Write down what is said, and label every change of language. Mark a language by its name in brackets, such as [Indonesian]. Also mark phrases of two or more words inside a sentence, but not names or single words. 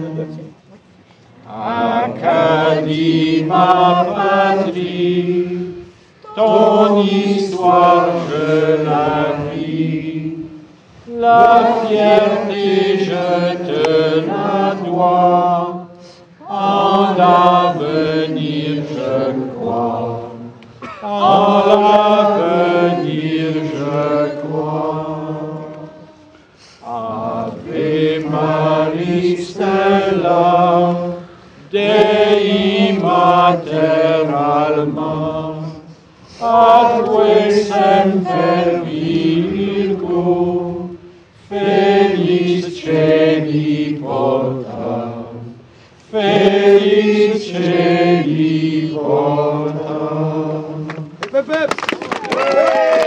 [French] Acadie ma patrie, ton histoire je la vis, la fierté je te la dois, en l'avenir je crois, en l'avenir je crois. [Latin] Ave Maristella, Dei Mater Alma, atque semper Virgo, felix celi porta, felix celi porta.